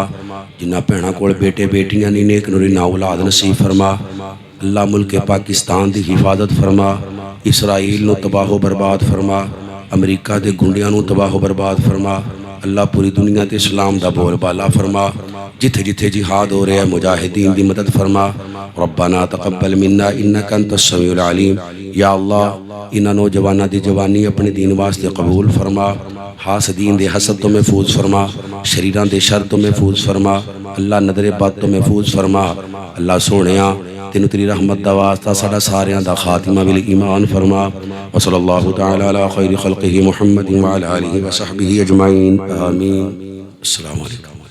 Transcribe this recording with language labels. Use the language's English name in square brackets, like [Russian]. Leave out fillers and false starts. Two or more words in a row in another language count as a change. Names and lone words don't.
[Punjabi] جنہاں بھیناں کول بیٹے بیٹیاں نہیں نیک نوری نا اولاد نصیب فرما. [Urdu] اللہ ملک پاکستان کی حفاظت فرما. [Punjabi] اسرائیل نوں تباہ و برباد فرما۔ امریکہ کے غنڈیاں نوں تباہ و برباد فرما. اللہ پوری دنیا تے اسلام دا بول بالا فرما. [Urdu] جتھے جتھے جہاد ہو رہا ہے مجاہدین کی مدد فرما. [Arabic] ربنا تقبل منا إنك أنت السميع العليم. [Punjabi] یا اللہ انہاں نوجوانوں کی جوانی اپنے دین واسطے قبول فرما. حاسدین دے حسد تو محفوظ فرما۔ شریراں دے شر تو محفوظ فرما. اللہ نظر بد تو محفوظ فرما۔ اللہ سوہنیا تینوں تیری رحمت دا واسطہ ساڈا ساریاں دا خاتمہ بالایمان فرما. [Arabic] وصلى الله تعالى على خير خلقه محمد وعلى آله وصحبه أجمعين آمين. السلام عليكم.